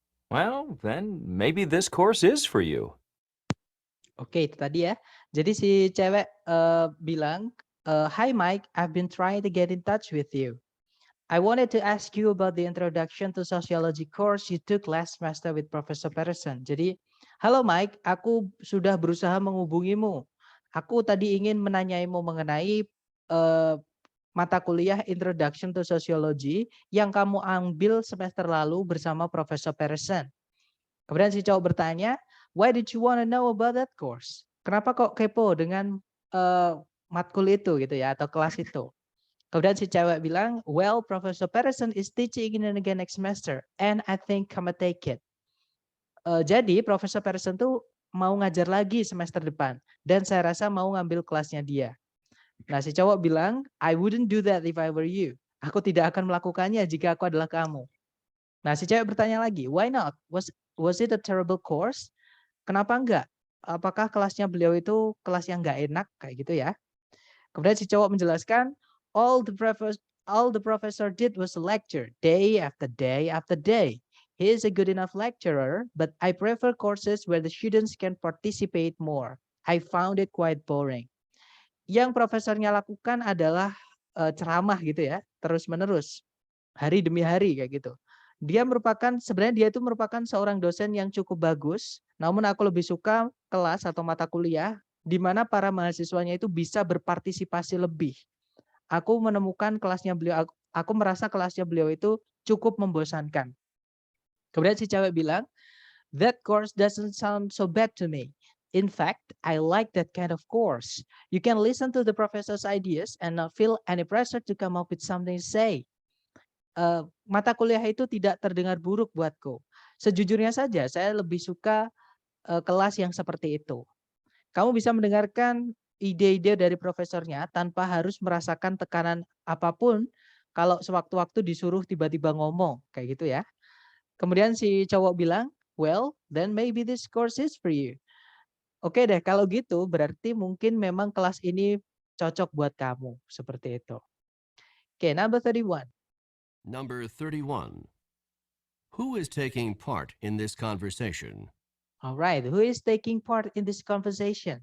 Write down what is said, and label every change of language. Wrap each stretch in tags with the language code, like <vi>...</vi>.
<en>Well, then maybe this course is for you.</en> <id>Oke, itu tadi ya. Jadi si cewek bilang,</id> <en>Hi Mike, I've been trying to get in touch with you. I wanted to ask you about the Introduction to Sociology course you took last semester with Professor Patterson.</en> <id>Jadi, halo Mike, aku sudah berusaha menghubungimu. Aku tadi ingin menanyaimu mengenai mata kuliah Introduction to Sociology yang kamu ambil semester lalu bersama Professor Patterson. Kemudian si cowok bertanya,</id> <en>why did you want to know about that course?</en> <id>Kenapa kok kepo dengan matkul itu gitu ya, atau kelas itu? Kemudian si cewek bilang,</id> <en>well, Professor Patterson is teaching it again next semester, and I think I'm gonna take it.</en> <id>Jadi Professor Patterson tuh mau ngajar lagi semester depan, dan saya rasa mau ngambil kelasnya dia. Nah, si cowok bilang,</id> <en>I wouldn't do that if I were you.</en> <id>Aku tidak akan melakukannya jika aku adalah kamu. Nah, si cewek bertanya lagi,</id> <en>why not? Was it a terrible course?</en> <id>Kenapa enggak? Apakah kelasnya beliau itu kelas yang enggak enak kayak gitu ya? Kemudian si cowok menjelaskan,</id> <en>all the professor did was lecture day after day after day. He is a good enough lecturer, but I prefer courses where the students can participate more. I found it quite boring.</en> <id>Yang profesornya lakukan adalah ceramah gitu ya, terus-menerus, hari demi hari kayak gitu. Sebenarnya dia itu merupakan seorang dosen yang cukup bagus, namun aku lebih suka kelas atau mata kuliah di mana para mahasiswanya itu bisa berpartisipasi lebih. Aku menemukan kelasnya beliau, aku merasa kelasnya beliau itu cukup membosankan. Kemudian si cewek bilang,</id> <en>that course doesn't sound so bad to me. In fact, I like that kind of course. You can listen to the professor's ideas and not feel any pressure to come up with something to say.</en> <id>Mata kuliah itu tidak terdengar buruk buatku. Sejujurnya saja, saya lebih suka kelas yang seperti itu. Kamu bisa mendengarkan ide-ide dari profesornya tanpa harus merasakan tekanan apapun kalau sewaktu-waktu disuruh tiba-tiba ngomong, kayak gitu ya. Kemudian si cowok bilang,</id> <en>well, then maybe this course is for you.</en> <id>Oke deh, kalau gitu berarti mungkin memang kelas ini cocok buat kamu, seperti itu.</id> <en>Oke, number 31. Number 31. Who is taking part in this conversation? Alright, who is taking part in this conversation?</en>